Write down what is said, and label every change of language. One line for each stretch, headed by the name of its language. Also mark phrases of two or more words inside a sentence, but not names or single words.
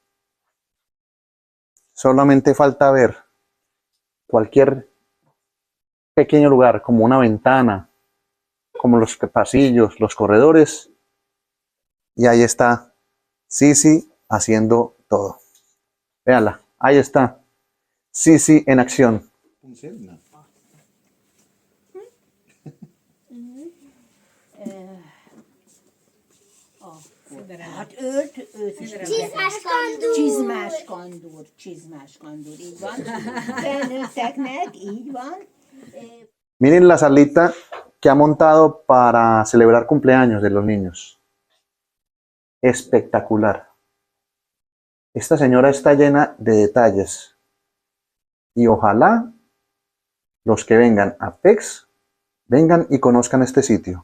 Spanish: Solamente falta ver cualquier pequeño lugar, como una ventana, como los pasillos, los corredores, y ahí está Sisi haciendo todo. Véanla, ahí está Sisi en acción.
Hungarian: Hát őt is csizmás kandúr, így van. Felnőtteknek, így van.
Spanish: Miren la salita que ha montado para celebrar cumpleaños de los niños. Espectacular. Esta señora está llena de detalles. Y ojalá los que vengan a PEX vengan y conozcan este sitio.